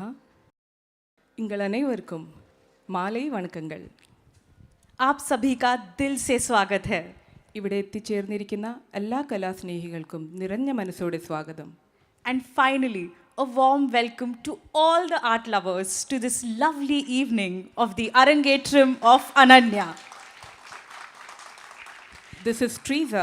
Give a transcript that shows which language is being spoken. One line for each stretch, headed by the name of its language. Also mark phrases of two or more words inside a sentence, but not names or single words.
Tamil: உங்கள் அனைவருக்கும் மாலை வணக்கங்கள்.
Hindi: आप सभी का दिल से स्वागत है.
Malayalam: ഇവിടെ എത്തിച്ചേർന്നിരിക്കുന്ന എല്ലാ കലാസ്നേഹികൾക്കും നിറഞ്ഞ മനസ്സോടെ സ്വാഗതം.
English: And finally, a warm welcome to all the art lovers to this lovely evening of the Arangetram of Ananya. This is Teresa